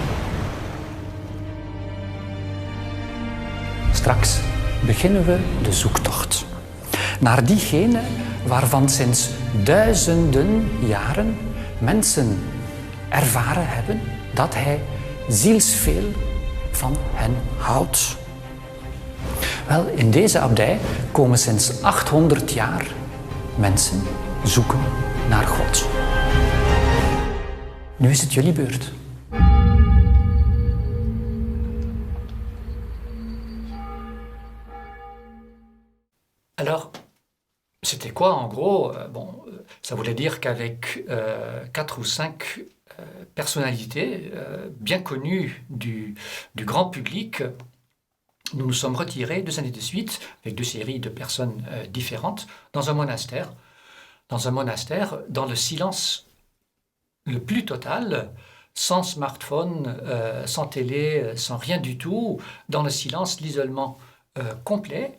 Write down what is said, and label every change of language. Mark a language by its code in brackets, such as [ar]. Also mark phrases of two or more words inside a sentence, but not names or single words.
[nl] Straks beginnen we de zoektocht naar diegene waarvan sinds duizenden jaren mensen ervaren hebben dat hij zielsveel van hen houdt. Wel, in deze abdij komen sinds 800 jaar mensen zoeken naar God. Nu is het jullie beurt. [fr] Alors, c'était quoi en gros? Ça voulait dire qu'avec 4 ou 5 personnalités bien connues du grand public, nous nous sommes retirés 2 années de suite, avec 2 séries de personnes différentes, dans un monastère, dans le silence le plus total, sans smartphone, sans télé, sans rien du tout, dans le silence, l'isolement complet.